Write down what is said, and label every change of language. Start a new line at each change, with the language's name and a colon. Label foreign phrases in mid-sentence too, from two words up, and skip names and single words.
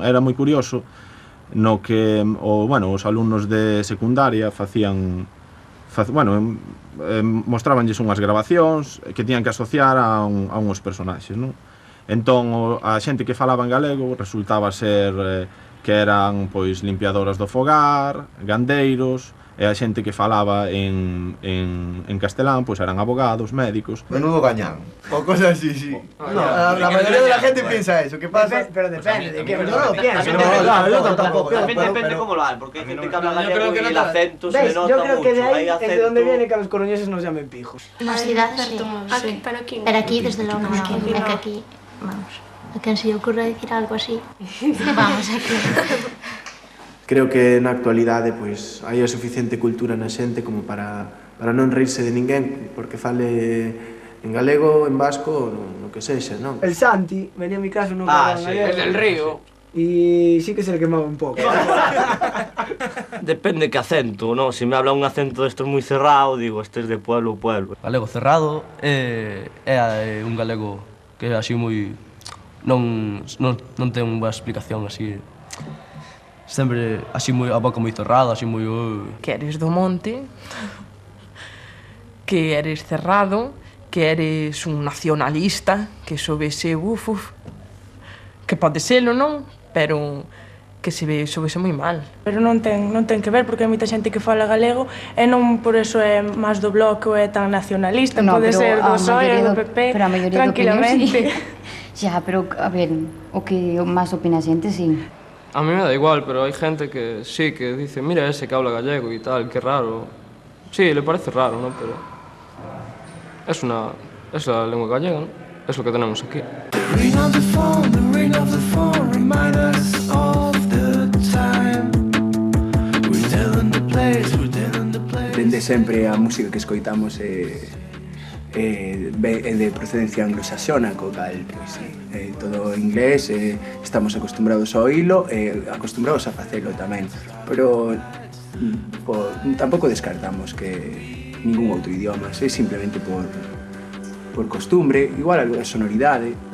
Galician: Era moi curioso no que os alumnos de secundaria mostrabanlles unhas grabacións que tiñan que asociar a uns personaxes, non? Entón, a xente que falaba en galego resultaba ser que eran pois limpiadoras do fogar, gandeiros, e a xente que falaba en castelán pois eran abogados, médicos.
Spanish: Menudo gañán. O cosas así, sí. No, la mayoría de la gente piensa eso. ¿Qué pasa? Pero depende de qué. Yo no lo pienso. Yo tampoco. También depende cómo lo hagan, porque hay gente que habla gallego y el acento se ¿Ves? le nota Yo mucho. creo que de ahí Hay es de donde acento- viene que a los coruñeses nos llamen pijos.
Galician: Na cidade sí. Sí. Pero aquí, desde logo, é que aquí, vamos, a quen se lle ocurra dicir algo así, vamos, aquí. Creo que na actualidade pois hai a suficiente cultura na xente como para non reírse de ninguén porque fale en galego, en vasco, no que sexa, non?
Spanish: El Santi venía a mi casa no sí, El del río. y sí que se le quemaba un poco. Depende que acento, ¿no? Si me habla un acento de estos muy cerrado, digo, este es de pueblo.
Galician: Galego cerrado é un galego que é así moi... non ten unha explicación así... Sempre así moi a boca moi cerrada, así moi... Que eres do monte, que eres cerrado, que eres un nacionalista, que sobese que pode selo, non? Pero que sobese moi mal. Pero non ten que ver, porque hai moita xente que fala galego e non por eso é máis do bloque ou é tan nacionalista, pode ser do PSOE, do PP, pero a maioría tranquilamente. Xa, pero, a ver, o que máis opina a xente, sí.
Spanish: A mí me da igual, pero hay gente que sí, que dice, mira ese que habla gallego y tal, qué raro. Sí, le parece raro, ¿no? Pero es la lengua gallega, ¿no? Es lo que tenemos aquí.
Galician: Dende sempre a música que escoitamos é de procedencia anglosaxona, co cal, pois, todo inglés, estamos acostumbrados a oílo e acostumbrados a facelo tamén, pero tampouco descartamos que ningún outro idioma, é simplemente por costumbre, igual a sonoridade.